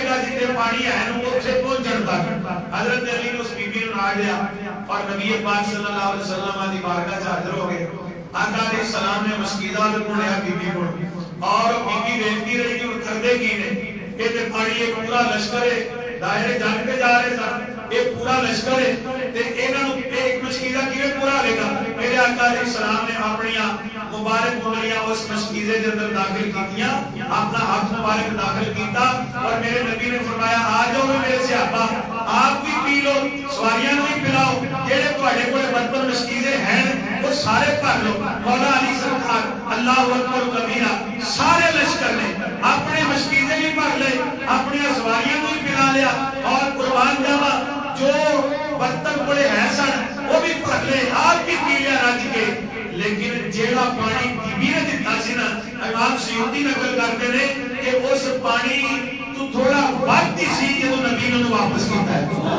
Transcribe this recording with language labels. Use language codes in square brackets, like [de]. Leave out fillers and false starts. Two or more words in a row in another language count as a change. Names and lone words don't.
[ur] گا جتنے پانی ہے وہ اسے پہنچن تک حضرت علی نے اس بی بی کو نال لیا اور نبی پاک صلی اللہ علیہ وسلم کی بارگاہ سے حاضر ہو گئے آقا علیہ السلام نے مشکیزہ لیا بی بی کو اور بی بی ویکھتی رہی کہ وہ [pa] کردے کی نے کہ تے پانی ایک پورا لشکر ہے دائرے جان کے جا رہے سن ایک پورا لشکر ہے تے انہاں نوں ایک مشکیزہ کیویں پورا ہوے گا میرے آقا علیہ السلام نے اپنی مبارک انگلیاں اس مشکیزے دے اندر داخل کیتیاں اپنا ہاتھ مبارک داخل کیتا اور میرے نبی نے فرمایا آ جاؤ میرے صحابہ آپ بھی پی لو سواریاں نوں بھی پلاؤ جڑے تواڈے کول برتن مشکیزے ہیں وہ سارے بھر لو مولا علی سرکار اللہ اکبر کبیرہ سارے لشکر نے اپنے مشکیزے بھی بھر لے اپنی سواریاں نوں بھی پلا لیا اور قربان جاوا جو برتن پڑے ہیں سن وہ بھی بھر لے آپ بھی پی لیا رج کے لیکن جیڑا پانی بی بی نے دتا سی نا امام سیوطی نقل کرتے ہیں کہ اس پانی تو تھوڑا وقت ہی سی جدو نبی نے واپس کیتا ہے